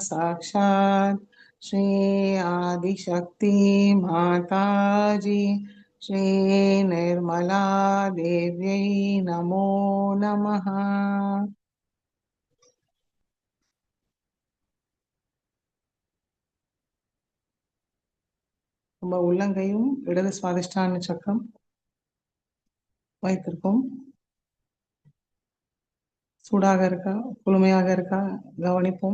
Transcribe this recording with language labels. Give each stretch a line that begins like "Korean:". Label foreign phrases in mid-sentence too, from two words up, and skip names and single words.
Sanskrit: साक्षात् श्री आदिशक्ति माताजी श्रीनिर्मला देव्यै नमो नमः।
Tamil: நம்ம உள்ளங்கையும் இடது சுவாதிஷ்டான சக்கரம் வைத்திருக்கோம். சூடாக இருக்கா, குளுமையாக இருக்கா கவனிப்போம்.